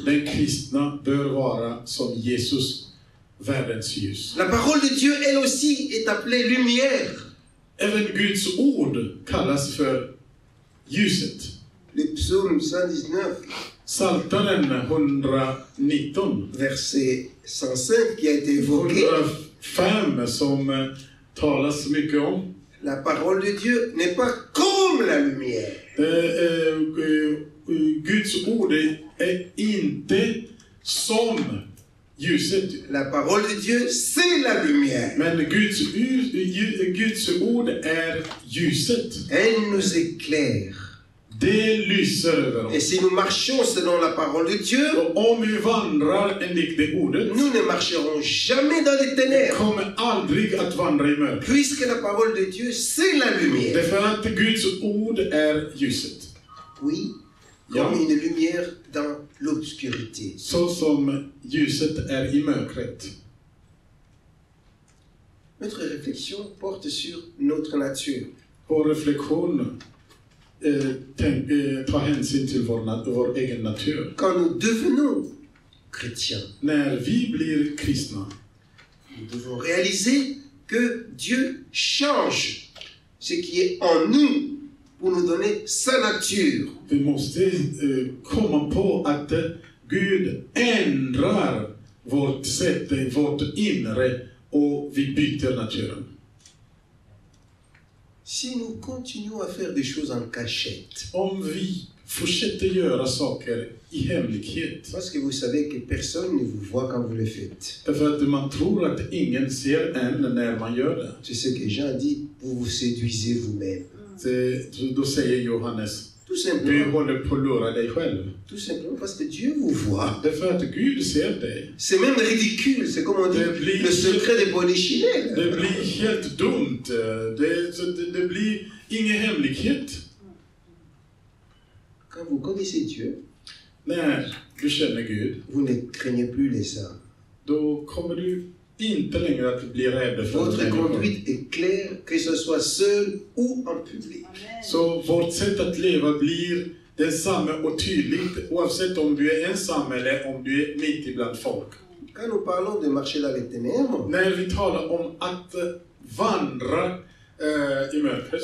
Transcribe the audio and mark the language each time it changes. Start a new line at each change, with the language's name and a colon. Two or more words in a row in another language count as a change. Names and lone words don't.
Swedish: Den kristna bör vara som Jesus, världens ljus.
French: La parole de Dieu, elle aussi, est appelée lumière.
Swedish: Även Guds ord kallas för ljuset.
French: Le psaume 119,
Swedish: Psaltaren 119,
French: verset 105, qui a été évoqué,
Swedish: 105 som talas mycket om.
French: la parole de Dieu n'est pas comme la lumière.
Swedish: Guds ord är inte som ljuset.
French: La parole de Dieu, c'est la lumière.
Swedish: Men Guds ord är ljuset.
French: Elle nous éclaire.
Swedish: Det lyser över
French: Et
Swedish: oss.
French: si nous marchons selon la parole de Dieu,
Swedish: Och om vi vandrar enligt det ordet,
French: nous ne marcherons jamais dans les ténèbres.
Swedish: kommer aldrig att vandra i mörker.
French: Puisque la parole de Dieu, c'est la lumière.
Swedish: Därför att Guds ord är ljuset.
French: Oui,
Swedish: Ja.
French: comme une lumière dans l'obscurité.
Swedish: Så som ljuset är i mörkret.
French: Notre réflexion porte sur notre nature.
Swedish: Vår reflektion ta hänsyn till vår egen natur.
French: Quand nous devenons chrétiens,
Swedish: När vi blir kristna,
French: nous devons réaliser que Dieu change ce qui est en nous pour nous donner sa nature.
Swedish: vi måste komma på att Gud ändrar vårt sätt, vårt inre, och vi byter naturen.
French: Si nous continuons à faire des choses en cachette,
Swedish: Om vi fortsätter göra saker i hemlighet,
French: parce que vous savez que personne ne vous voit quand vous le faites.
Swedish: därför att man tror att ingen ser en när man gör det.
French: C'est ce que Jean dit, vous vous séduisez vous-même.
Swedish: Då säger Johannes,
French: Tout
Swedish: du
French: simplement,
Swedish: håller på att lura dig själv.
French: tout simplement parce que Dieu vous voit.
Swedish: Därför att Gud ser dig.
French: C'est même ridicule, c'est comme on dit, le secret de Polichinelle.
Swedish: Det blir helt dumt. Det blir ingen hemlighet.
French: Quand vous connaissez Dieu,
Swedish: När du känner Gud,
French: vous ne craignez plus les hommes.
Swedish: då kommer du inte längre att bli rädd för
French: Votre
Swedish: människor.
French: conduite est claire, que ce soit seul ou en public.
Swedish: Så vårt sätt att leva blir densamma och tydligt, oavsett om du är ensam eller om du är mitt ibland folk.
French: Quand nous parlons de marcher dans les ténèbres,
Swedish: När vi talar om att vandra i mörkret,